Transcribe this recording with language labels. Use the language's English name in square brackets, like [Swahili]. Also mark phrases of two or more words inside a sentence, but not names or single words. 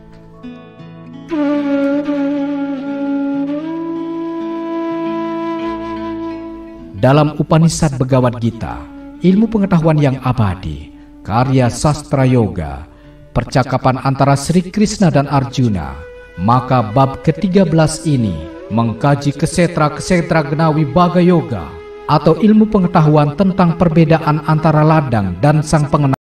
[Indonesian] Dalam Upanishad Bhagavad Gita, ilmu pengetahuan yang abadi, karya sastra yoga, percakapan antara Sri Krishna dan Arjuna, maka bab ke-13 ini mengkaji kesetra-kesetra genawi Bhaga Yoga atau ilmu pengetahuan tentang perbedaan antara ladang dan sang pengenal.